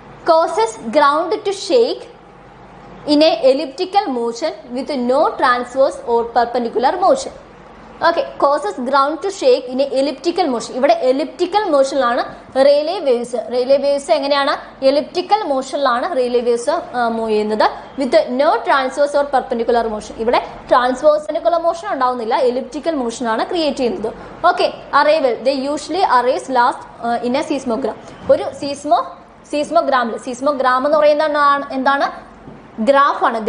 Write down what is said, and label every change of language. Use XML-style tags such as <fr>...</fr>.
<en>Causes ground to shake in a elliptical motion with no transverse or perpendicular motion. Okay, causes ground to shake in a elliptical motion.</en> <ml>ഇവിടെ elliptical motionലാണ് Rayleigh waves എങ്ങനെയാണ്? elliptical motionലാണ് Rayleigh waves move ചെയ്യുന്നത്</ml> <en>with no transverse or perpendicular motion.</en> <ml>ഇവിടെ transverse motion ഉണ്ടാവുന്നില്ല, elliptical motion ആണ് create ചെയ്യുന്നത്.</ml> <en>Okay, arrival they usually arise last in a seismogram.</en> <ml>ഒരു സീസ്മോഗ്രാം എന്ന് പറയുന്നത് എന്താണ്? ഗ്രാഫ്.</ml>